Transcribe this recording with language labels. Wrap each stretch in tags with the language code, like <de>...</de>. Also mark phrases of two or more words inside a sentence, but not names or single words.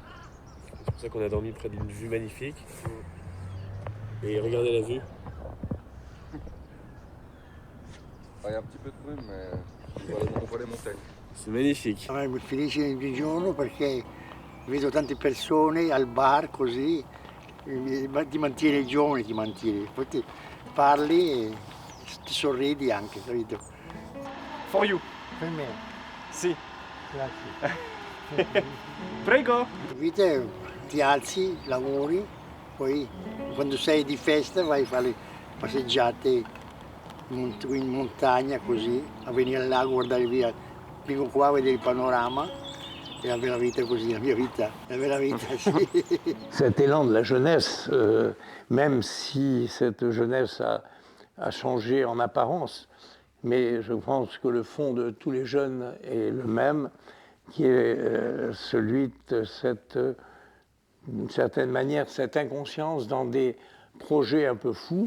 <fr>C'est pour ça qu'on a dormi près d'une vue magnifique. Et regardez la vue. Il y a un petit peu de brume, mais on voit les montagnes. C'est magnifique.</fr> <it>Sono felice ogni giorno perché vedo tante persone al bar così, ti mantiene giovane, ti mantiene. Poi ti parli e ti sorridi anche, capito?</it> <en>For you.</en> <it>Per me. Sì. Grazie. Prego. Vite, ti alzi, lavori, poi quando sei di festa vai a fare le passeggiate in montagna così, a venire al lago, guardare via, vengo qua a vedere il panorama e la bella vita così, la mia vita, la bella vita, sì.</it> <fr>Cet élan de la jeunesse, même si cette jeunesse a changé en apparence, mais je pense que le fond de tous les jeunes est le même, qui est celui de d'une certaine manière, cette inconscience dans des projets un peu fous.</fr>